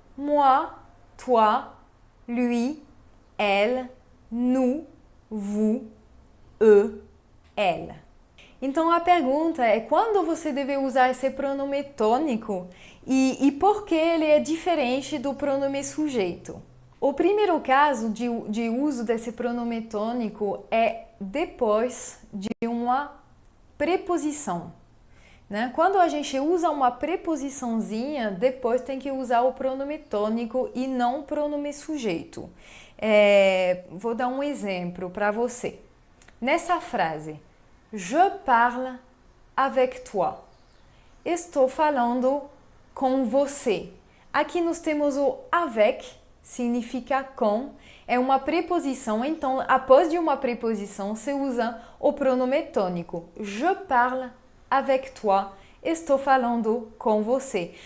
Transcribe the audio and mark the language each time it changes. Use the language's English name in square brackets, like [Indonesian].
[French] Moi, toi, lui, elle, nous, vous, elle. [Portuguese] Então a pergunta é quando você deve usar esse pronome tônico e por que ele é diferente do pronome sujeito. O primeiro caso de uso desse pronome tônico é depois de uma preposição, né? Quando a gente usa uma preposiçãozinha, depois tem que usar o pronome tônico e não o pronome sujeito. Vou dar um exemplo para você. Nessa frase, [French] je parle avec toi. [Portuguese] Estou falando com você. Aqui nós temos o avec, significa com, é uma preposição, então após de uma preposição se usa o pronome tônico. [French] Je parle avec toi. [Portuguese] Estou falando com você.